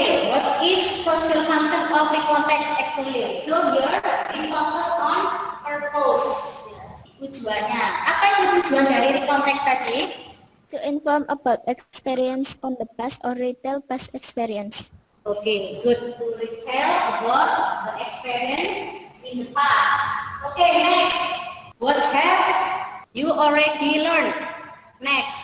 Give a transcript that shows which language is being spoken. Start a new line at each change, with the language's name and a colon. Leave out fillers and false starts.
English: What is social function of recontext actually? So here we focus on purpose.
Indonesian: Tujuannya. Apa itu tujuan dari recontext tadi?
English: To inform about experience on the past or retell past experience. Okay, good. To retell about the experience in the past. Okay, next. What have you already learned? Next.